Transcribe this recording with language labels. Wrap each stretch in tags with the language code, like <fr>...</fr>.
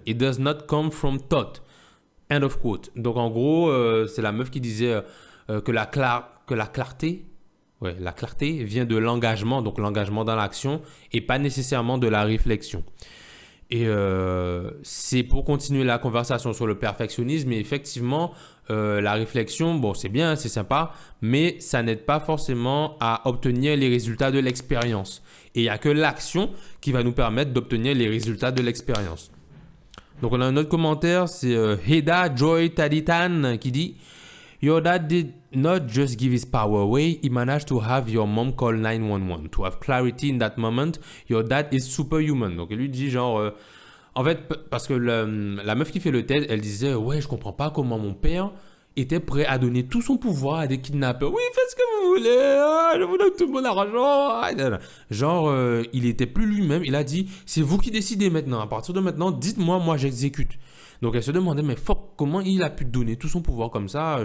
<en>It does not come from thought. » End of quote.</en> <fr>Donc en gros, c'est la meuf qui disait que la clarté vient de l'engagement, donc l'engagement dans l'action et pas nécessairement de la réflexion. Et c'est pour continuer la conversation sur le perfectionnisme. Et effectivement, la réflexion, bon, c'est bien, c'est sympa, mais ça n'aide pas forcément à obtenir les résultats de l'expérience. Et il n'y a que l'action qui va nous permettre d'obtenir les résultats de l'expérience. Donc, on a un autre commentaire, c'est Heda Joy Taditan qui dit</fr> <en>Your dad did not just give his power away, he managed to have your mom call 911. To have clarity in that moment, your dad is superhuman.</en> <fr>Donc, elle lui dit genre... en fait, parce que la meuf qui fait le TED, elle disait « Ouais, je comprends pas comment mon père était prêt à donner tout son pouvoir à des kidnappeurs. Oui, faites ce que vous voulez, je vous donne tout mon argent. » Genre, il était plus lui-même. Il a dit « C'est vous qui décidez maintenant. À partir de maintenant, dites-moi, moi j'exécute. » Donc, elle se demandait « Mais fuck, comment il a pu donner tout son pouvoir comme ça?</fr>